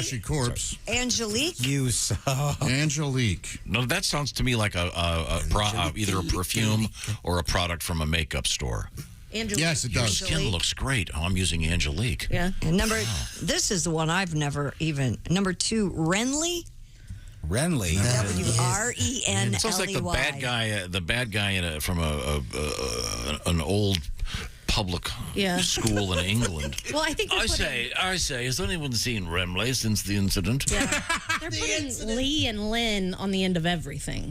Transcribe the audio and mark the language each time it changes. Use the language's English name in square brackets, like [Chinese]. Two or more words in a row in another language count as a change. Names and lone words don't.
[English] Ashy Corpse. Angelique. You suck. Angelique. No, that sounds to me like either a perfume or a product from a makeup store. Angelique. Yes, it Your does. skin looks great. Oh, I'm using Angelique. Yeah. And this is the one I've never even. Number 2, Renly. Renly. W-R-E-N-L-E-Y. It sounds like the bad guy from an old public school in England. Well, I think I say, has anyone seen Remley since the incident? they're putting Lee and Lynn on the end of everything.